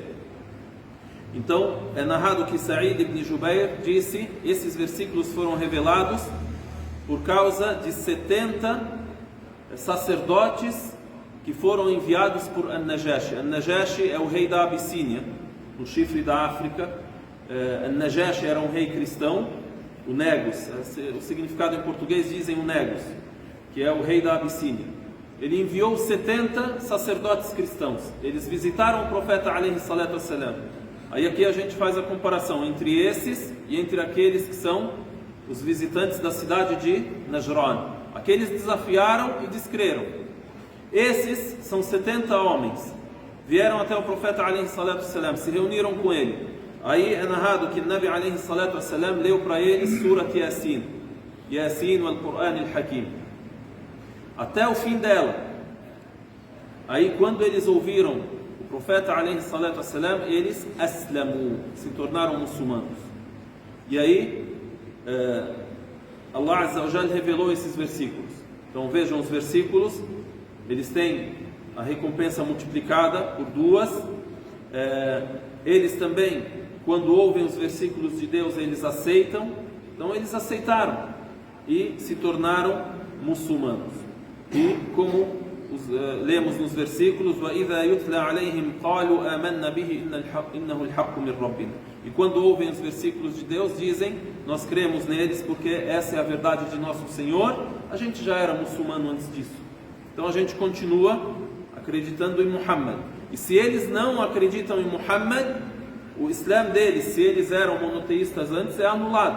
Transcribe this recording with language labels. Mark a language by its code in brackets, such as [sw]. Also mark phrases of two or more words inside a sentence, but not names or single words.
[pt] Então é narrado que Sa'id ibn Jubair disse: esses versículos foram revelados por causa de 70 sacerdotes que foram enviados por An-Najashi. An-Najashi é o rei da Abissínia, no chifre da África. An-Najashi era um rei cristão, o Negus, o significado em português dizem o Negus, que é o rei da Abissínia. Ele enviou 70 sacerdotes cristãos, eles visitaram o profeta [ar] عليه الصلاة والسلام. [pt] Aí aqui a gente faz a comparação entre esses e entre aqueles que são os visitantes da cidade de Najran. Aqueles desafiaram e descreram. Esses são 70 homens, vieram até o profeta [ar] عليه الصلاة والسلام, [pt] se reuniram com ele. Aí é narrado que o [ar] نبي عليه الصلاة والسلام [pt] leu para eles [ar] سورة يس، يس والقرآن الحكيم, [pt] até o fim dela. Aí quando eles ouviram o profeta [ar] عليه الصلاة والسلام, [pt] eles aslamu, se tornaram muçulmanos. E aí [ar] الله عز وجل [pt] revelou esses versículos. Então vejam os versículos, eles têm a recompensa multiplicada por duas. Eles também, quando ouvem os versículos de Deus, eles aceitam. Então eles aceitaram e se tornaram muçulmanos. E como lemos nos versículos: [ar] وَإِذَا يُتْلَى عَلَيْهِمْ قَالُوا آمَنَّا بِهِ إِنَّهُ الْحَقُّ مِنْ رَبِّنَا. [pt] E quando ouvem os versículos de Deus, dizem: nós cremos neles porque essa é a verdade de nosso Senhor. A gente já era muçulmano antes disso, então a gente continua acreditando em Muhammad. E se eles não acreditam em Muhammad, o Islã deles, se eles eram monoteístas antes, é anulado.